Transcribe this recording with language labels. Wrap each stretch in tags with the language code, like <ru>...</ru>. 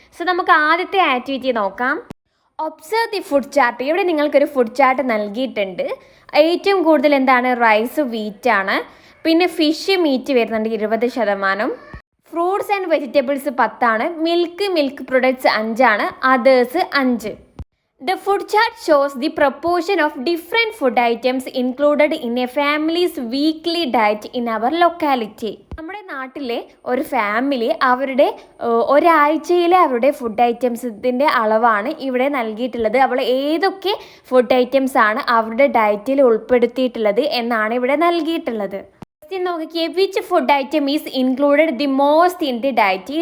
<ml>So നമുക്ക് ആദ്യത്തെ activity നോക്കാം.</ml> <en>Observe the food chart.</en> <ml>ഇവിടെ നിങ്ങൾക്കൊരു ഫുഡ് ചാർട്ട് നൽകിയിട്ടുണ്ട്. ഏറ്റവും കൂടുതൽ എന്താണ്? റൈസ്, വീറ്റ് ആണ്. പിന്നെ ഫിഷ്, മീറ്റ് വരുന്നുണ്ട് 20%. Fruits and vegetables 10 milk products 5 others 5.</ml> <en>The food chart shows the proportion of different food items included in a family's weekly diet in our locality.</en> <ml>നമ്മുടെ നാട്ടിലെ ഒരു ഫാമിലി അവരുടെ ഒരാഴ്ചയിലെ അവരുടെ ഫുഡ് ഐറ്റംസിൻ്റെ അളവാണ് ഇവിടെ നൽകിയിട്ടുള്ളത്. അവൾ ഏതൊക്കെ ഫുഡ് ഐറ്റംസ് ആണ് അവരുടെ ഡയറ്റിൽ ഉൾപ്പെടുത്തിയിട്ടുള്ളത് എന്നാണ് ഇവിടെ നൽകിയിട്ടുള്ളത്. നോക്കിയേ,</ml> <en>Which food item is included the most in the diet.</en>